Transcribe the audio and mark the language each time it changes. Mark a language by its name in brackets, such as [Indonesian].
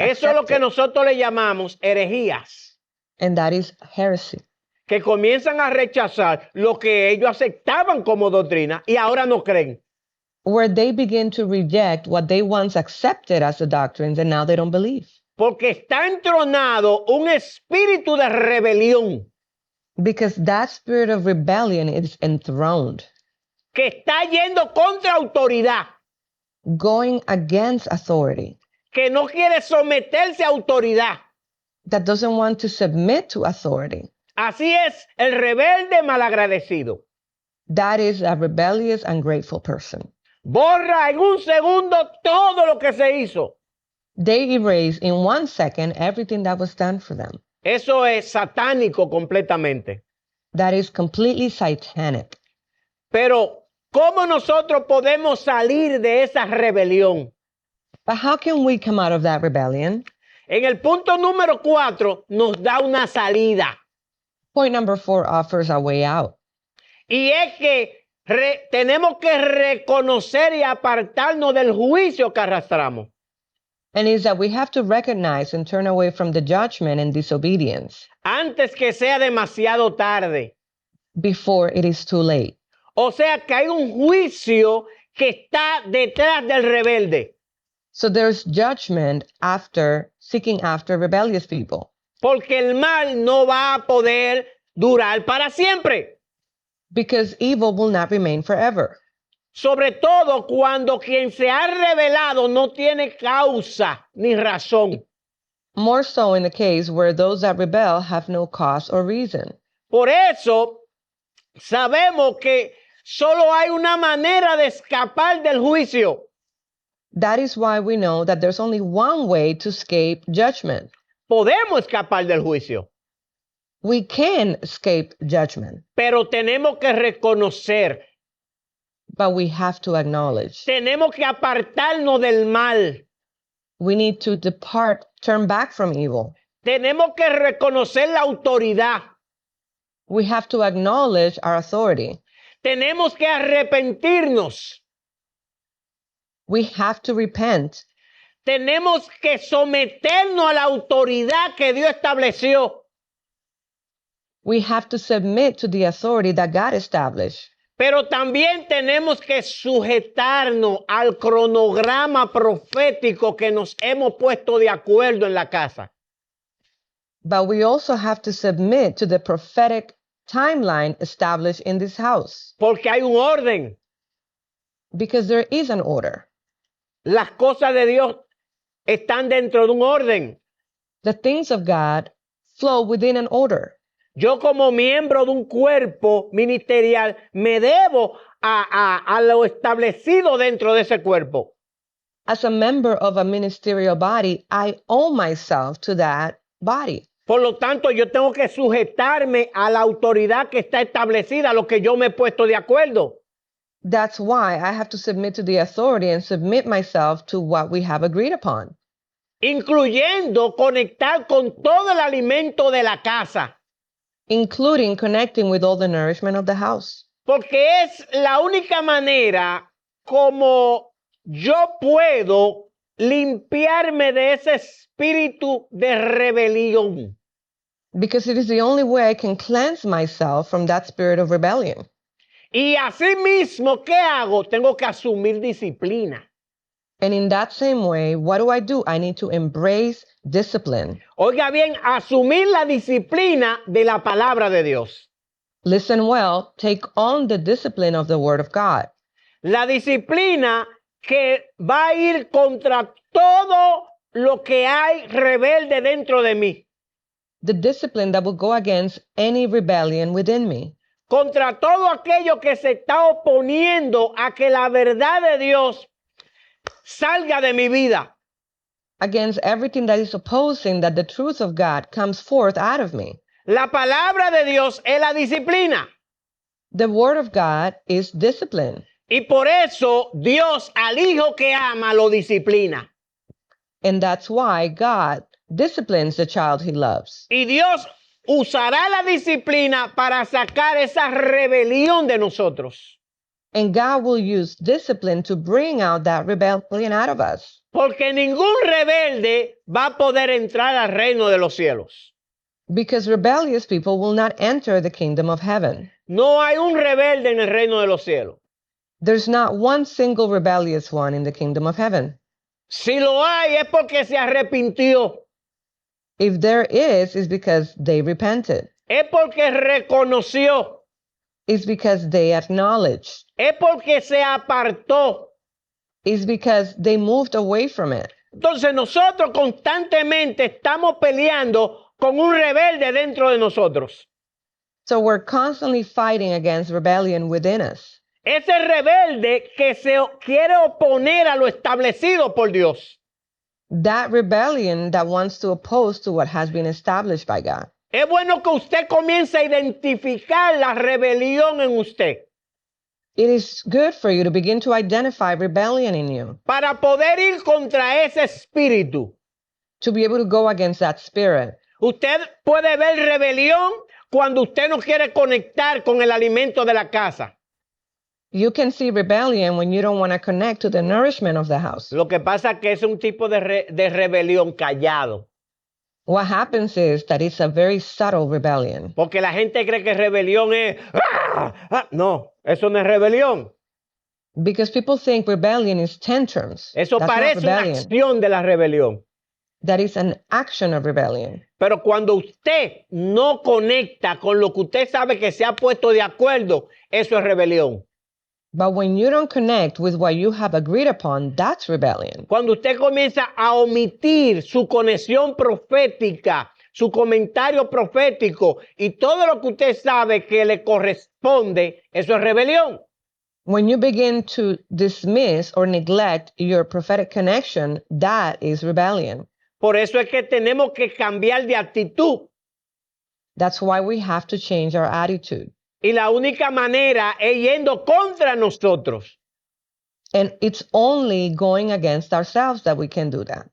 [Spanish] Eso es lo que [English] accepted. [Spanish] nosotros le llamamos herejías, [English] And that is heresy. [Spanish] que comienzan a rechazar lo que ellos aceptaban como doctrina y ahora no creen. [English] Where they begin to reject what they once accepted as the doctrines and now they don't believe. [Spanish] Porque está entronado un espíritu de rebelión [English] Because that spirit of rebellion is enthroned, [Spanish] que está yendo contra autoridad, [English] going against authority, [Spanish] que no quiere someterse a autoridad. [English] that doesn't want to submit to authority. [Spanish] Así es el rebelde malagradecido. [English] That is a rebellious, ungrateful person. [Spanish] Borra en un segundo todo lo que se hizo. [English] They erase in 1 second everything that was done for them. [Spanish] Eso es satánico completamente. [English] That is completely satanic. [Spanish] Pero, ¿cómo nosotros podemos salir de esa rebelión? [English] But how can we come out of that rebellion? [Spanish] En el punto número 4 nos da una salida. [English] Point number 4 offers a way out. [Spanish] Y es que tenemos que reconocer y apartarnos del juicio que arrastramos. [English] And is that we have to recognize and turn away from the judgment and disobedience [Spanish] Antes que sea demasiado tarde. [English] before it is too late. [Spanish] O sea que hay un juicio que está detrás del rebelde. [English] So there's judgment after seeking after rebellious people. [Spanish] Porque el mal no va a poder durar para siempre. [English] Because evil will not remain forever. [Spanish] Sobre todo cuando quien se ha revelado no tiene causa ni razón. [English] More so in the case where those that rebel have no cause or reason. [Spanish] Por eso sabemos que solo hay una manera de escapar del juicio. [English] That is why we know that there's only one way to escape judgment. [Spanish] Podemos escapar del juicio, [English] We can escape judgment, [Spanish] pero tenemos que reconocer, [English] but we have to acknowledge. [Spanish] tenemos que apartarnos del mal, [English] We need to depart, turn back from evil. [Spanish] tenemos que reconocer la autoridad, [English] We have to acknowledge our authority. [Spanish] tenemos que arrepentirnos, [English] We have to repent. [Spanish] tenemos que someternos a la autoridad que Dios estableció. [English] We have to submit to the authority that God established. [Spanish] Pero también tenemos que sujetarnos al cronograma profético que nos hemos puesto de acuerdo en la casa. [English] But we also have to submit to the prophetic timeline established in this house. [Spanish] Porque hay un orden. [English] Because there is an order. [Spanish] Las cosas de Dios están dentro de un orden. [English] The things of God flow within an order. [Spanish] Yo como miembro de un cuerpo ministerial me debo a lo establecido dentro de ese cuerpo. [English] As a member of a ministerial body, I owe myself to that body. [Spanish] Por lo tanto, yo tengo que sujetarme a la autoridad que está establecida, a lo que yo me he puesto de acuerdo. [English] That's why I have to submit to the authority and submit myself to what we have agreed upon, [Spanish] Incluyendo conectar con todo el alimento de la casa. [English] including connecting with all the nourishment of the house. [Spanish] Porque es la única manera como yo puedo limpiarme de ese espíritu de rebelión. [English] Because it is the only way I can cleanse myself from that spirit of rebellion. [Spanish] Y así mismo, ¿qué hago? Tengo que asumir disciplina. [English] And in that same way, what do? I need to embrace discipline. [Spanish] Oiga bien, asumir la disciplina de la palabra de Dios. [English] Listen well, take on the discipline of the Word of God. [Spanish] La disciplina que va a ir contra todo lo que hay rebelde dentro de mí. [English] The discipline that will go against any rebellion within me. [Spanish] Contra todo aquello que se está oponiendo a que la verdad de Dios salga de mi vida. [English] Against everything that is opposing that the truth of God comes forth out of me. [Spanish] La palabra de Dios es la disciplina. [English] The Word of God is discipline. [Spanish] Y por eso Dios al hijo que ama lo disciplina. [English] And that's why God disciplines the child he loves. [Spanish] Y Dios usará la disciplina para sacar esa rebelión de nosotros. [English] And God will use discipline to bring out that rebellion out of us. [Spanish] Porque ningún rebelde va a poder entrar al reino de los cielos. [English] Because rebellious people will not enter the kingdom of heaven. [Spanish] No hay un rebelde en el reino de los cielos. [English] There's not one single rebellious one in the kingdom of heaven. [Spanish] Si lo hay es porque se arrepintió. [English] If there is, it's because they repented. [Spanish] Es porque reconoció. [English] It's because they acknowledged. [Spanish] Es porque se apartó. [English] It's because they moved away from it. [Spanish] Entonces nosotros constantemente estamos peleando con un rebelde dentro de nosotros. [English] So we're constantly fighting against rebellion within us. [Spanish] Ese rebelde que se quiere oponer a lo establecido por Dios. [English] That rebellion that wants to oppose to what has been established by God. [Spanish] Es bueno que usted comience a identificar la rebelión en usted [English] It is good for you to begin to identify rebellion in you, [Spanish] para poder ir contra ese espíritu. [English] to be able to go against that spirit. [Spanish] Usted puede ver rebelión cuando usted no quiere conectar con el alimento de la casa. [English] You can see rebellion when you don't want to connect to the nourishment of the house. [Spanish] Lo que pasa es que es un tipo de rebelión callado. [English] What happens is that it's a very subtle rebellion. [Spanish] Porque la gente cree que rebelión es... ¡Ah! ¡Ah! No, eso no es rebelión. [English] Because people think rebellion is tantrums. [Spanish] Eso [English] That's not [Spanish] parece una [English] rebellion. [Spanish] acción de la rebelión. [English] That is an action of rebellion. [Spanish] Pero cuando usted no conecta con lo que usted sabe que se ha puesto de acuerdo, eso es rebelión. [English] But when you don't connect with what you have agreed upon, that's rebellion. [Spanish] Cuando usted comienza a omitir su conexión profética, su comentario profético y todo lo que usted sabe que le corresponde, eso es rebelión. [English] When you begin to dismiss or neglect your prophetic connection, that is rebellion. [Spanish] Por eso es que tenemos que cambiar de actitud. [English] That's why we have to change our attitude. [Spanish] Y la única manera es yendo contra nosotros. [English] And it's only going against ourselves that we can do that.